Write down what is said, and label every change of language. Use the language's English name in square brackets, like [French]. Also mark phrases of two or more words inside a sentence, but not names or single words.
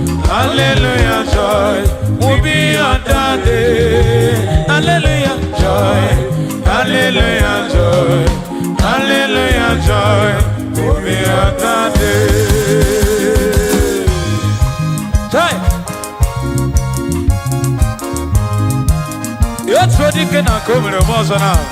[English] Hallelujah, joy. Will be your daddy. Hallelujah, joy. Hallelujah, joy. Hallelujah, joy. Will be your daddy. Joy. [Igbo] Ya otu ọ dị ike na nke o mere m ọzọ na.